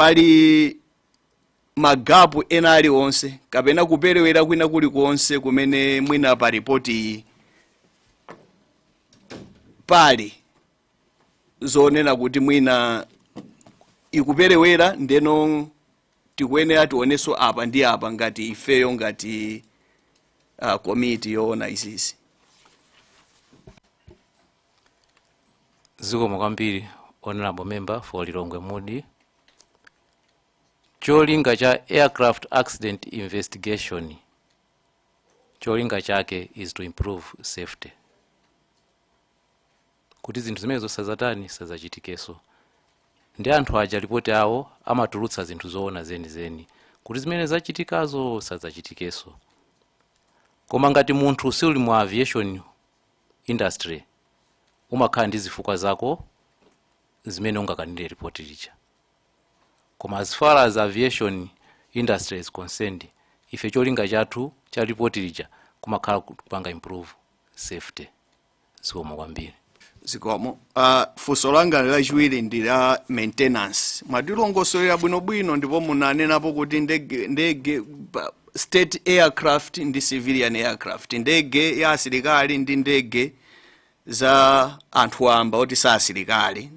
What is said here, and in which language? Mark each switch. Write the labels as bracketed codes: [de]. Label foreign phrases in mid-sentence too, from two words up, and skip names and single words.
[ny] pali magapu ena aliwonse kapena kuperewera kwina kulikonse kumene mwina pa ripoti pali zonena kuti mwina ikuperewera ndeno tikuyenera tionenso apa ndi apa ngati ifeyo ngati komiti yoona izizi. Zikomo kwambiri [en] honorable member for Lilongwe [ny] Mudi. Cholinga cha [en] aircraft accident investigation, [ny] cholinga chake [en] is to improve safety. [ny] Kuti zinthu zimene zosazatani sazachitikeso. Ndi anthu aja ripoti awo amatulutsa zinthu zoona zeni kuti zimene zachitikazo sazachitikeso. Koma ngati munthu suli mu [en] aviation industry [ny] umakhala ndi zifukwa zako zimene ungakanire ripoti licha. [en] Koma as far as aviation industry is concerned, [ny] ife cholinga chathu cha ripoti licha kumakhala kupanga [en] improve safety. [ny] Zikomo kwambiri. Zikomo. Funso langa lachiwiri ndi la maintenance. Mwatilongosolera bwinobwino ndipo munanenapo kuti ndege [en] state aircraft [ny] ndi [en] civilian aircraft, [ny] ndege ya asilikali ndi ndege za anthu amba oti sa asilikali.